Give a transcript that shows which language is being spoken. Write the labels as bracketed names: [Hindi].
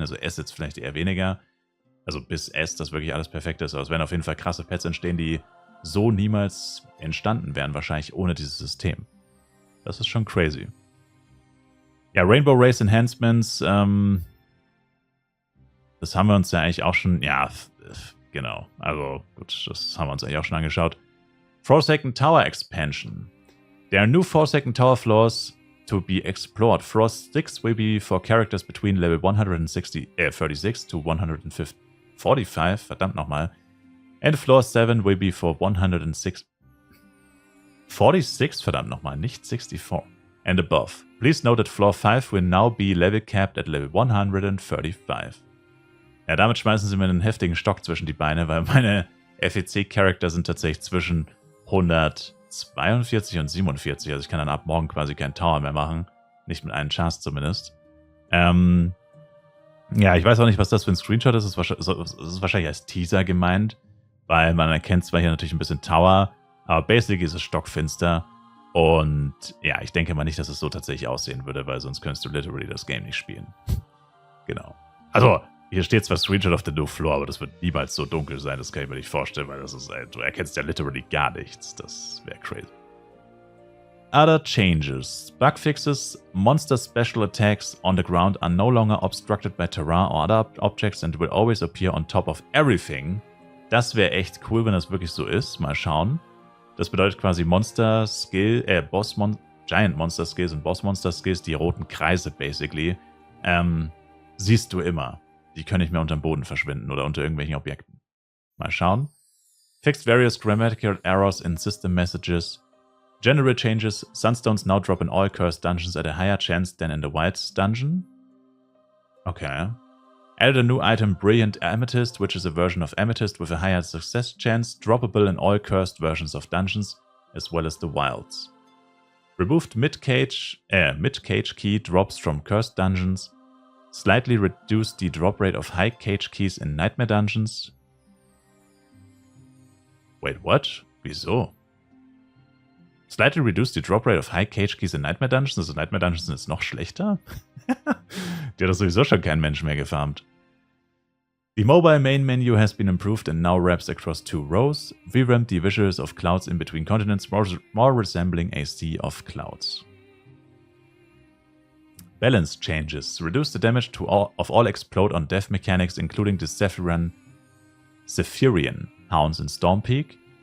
[German] Also S jetzt vielleicht eher weniger. Also bis S, dass wirklich alles perfekt ist. Aber es werden auf jeden Fall krasse Pets entstehen, die so niemals entstanden wären, wahrscheinlich ohne dieses System. Das ist schon crazy. Ja, Rainbow Race Enhancements, das haben wir uns ja eigentlich auch schon, ja, genau. Also gut, das haben wir uns eigentlich auch schon angeschaut. [English] Forsaken Tower Expansion. There are new Forsaken Tower floors to be explored. Floor 6 will be for characters between level 36 to 145, [German] verdammt nochmal. [English] And floor 7 will be for 106, 46, [German] verdammt nochmal, nicht 64, [English] and above. Please note that floor 5 will now be level capped at level 135. [German] Ja, damit schmeißen sie mir einen heftigen Stock zwischen die Beine, weil meine FEC-Charakter sind tatsächlich zwischen 142 und 47. Also ich kann dann ab morgen quasi keinen Tower mehr machen. Nicht mit einem Chance zumindest. Ja, ich weiß auch nicht, was das für ein Screenshot ist. Es ist wahrscheinlich als Teaser gemeint, weil man erkennt zwar hier natürlich ein bisschen Tower, aber basically ist es stockfinster. Und ja, ich denke mal nicht, dass es so tatsächlich aussehen würde, weil sonst könntest du literally das Game nicht spielen. Genau. Also, hier steht zwar [English] Screenshot of the new floor, [German] aber das wird niemals so dunkel sein, das kann ich mir nicht vorstellen, weil das ist, du erkennst ja literally gar nichts. Das wäre crazy. [English] Other changes. Bug fixes. Monster special attacks on the ground are no longer obstructed by terrain or other objects and will always appear on top of everything. [German] Das wäre echt cool, wenn das wirklich so ist. Mal schauen. Das bedeutet quasi Monster Skill, Giant Monster Skills und Boss Monster Skills, die roten Kreise basically, siehst du immer. Die können nicht mehr unter dem Boden verschwinden oder unter irgendwelchen Objekten. Mal schauen. [English] Fixed various grammatical errors in system messages. General changes. Sunstones now drop in all cursed dungeons at a higher chance than in the Wilds dungeon. Okay. Added a new item, Brilliant Amethyst, which is a version of Amethyst with a higher success chance, droppable in all cursed versions of dungeons, as well as the Wilds. Removed mid-cage key drops from cursed dungeons. Slightly reduced the drop rate of high cage keys in Nightmare dungeons. Wait, what? [German] Wieso? [English] Slightly reduced the drop rate of high cage keys in Nightmare dungeons. [German] Also Nightmare dungeons sind jetzt noch schlechter? Die hat doch sowieso schon kein Mensch mehr gefarmt. [English] The mobile main menu has been improved and now wraps across 2 rows. Revamped the visuals of clouds in between continents, more resembling a sea of clouds. Balance changes. Reduce the damage of all explode on death mechanics, including the Zephyrian hounds in Storm Peak.